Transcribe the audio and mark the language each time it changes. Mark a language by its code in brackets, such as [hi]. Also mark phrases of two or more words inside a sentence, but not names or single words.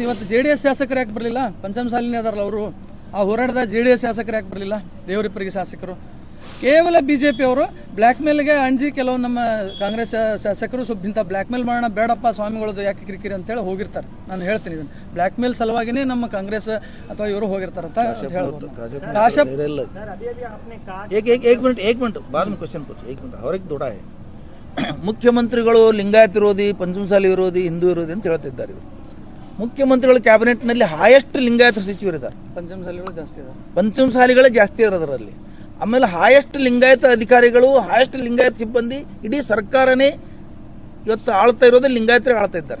[kn] ಇವತ್ತು JDS ಶಾಸಕರು ಯಾಕೆ ಬರಲಿಲ್ಲ? ಪಂಚಮಸಾಲಿನೇ ಅದಾರಲ್ಲ ಅವರು. ಆ ಹೋರಾಟದ JDS ಶಾಸಕರು ಯಾಕೆ ಬರಲಿಲ್ಲ? ದೇವರಿಪ್ಪರಿಗೆ ಶಾಸಕರು ಕೇವಲ ಬಿಜೆಪಿ ಅವರು ಬ್ಲ್ಯಾಕ್ ಮೇಲ್ಗೆ ಅಂಜಿ ಕೆಲವು ನಮ್ಮ ಕಾಂಗ್ರೆಸ್ ಶಾಸಕರು ಸ್ವಲ್ಪ ಇಂಥ ಬ್ಲ್ಯಾಕ್ ಮೇಲ್ ಮಾಡೋಣ ಬೇಡಪ್ಪ ಸ್ವಾಮಿಗಳದ್ದು ಯಾಕೆ ಕಿರಿಕಿರಿ ಅಂತೇಳಿ ಹೋಗಿರ್ತಾರೆ. ನಾನು ಹೇಳ್ತೀನಿ ಇದನ್ನು ಬ್ಲ್ಯಾಕ್ ಮೇಲ್ ಸಲುವಾಗಿನೇ ನಮ್ಮ ಕಾಂಗ್ರೆಸ್ ಅಥವಾ ಇವರು ಹೋಗಿರ್ತಾರೆ ಅಂತ ಹೇಳ್ಬೋದು. ಕಾಶ್ಯಪ್ [hi] एक मिनट बाद में क्वेश्चन पूछो, एक मिनट और एक थोड़ा है. [kn] ಮುಖ್ಯಮಂತ್ರಿಗಳು ಲಿಂಗಾಯತ್ ವಿರೋಧಿ, ಪಂಚಮಸಾಲಿ ವಿರೋಧಿ, ಹಿಂದೂ ವಿರೋಧಿ ಅಂತ ಹೇಳ್ತಿದ್ದಾರೆ ಇವರು. ಮುಖ್ಯಮಂತ್ರಿಗಳ ಕ್ಯಾಬಿನೆಟ್ನಲ್ಲಿ ಹೈಯೆಸ್ಟ್ ಲಿಂಗಾಯತ ಸಚಿವರಿದ್ದಾರೆ, ಪಂಚಮಸಾಲಿಗಳು ಜಾಸ್ತಿ ಇದ್ದಾರೆ, ಪಂಚಮಸಾಲಿಗಳೇ ಜಾಸ್ತಿ ಇರೋದರಲ್ಲಿ. ಆಮೇಲೆ ಹೈಯೆಸ್ಟ್ ಲಿಂಗಾಯತ ಅಧಿಕಾರಿಗಳು, ಹೈಯೆಸ್ಟ್ ಲಿಂಗಾಯತ ಸಿಬ್ಬಂದಿ, ಇಡೀ ಸರ್ಕಾರನೇ ಇವತ್ತು ಆಳ್ತಾ ಇರೋದೇ ಲಿಂಗಾಯತರಿಗೆ ಆಳ್ತಾ ಇದ್ದಾರೆ.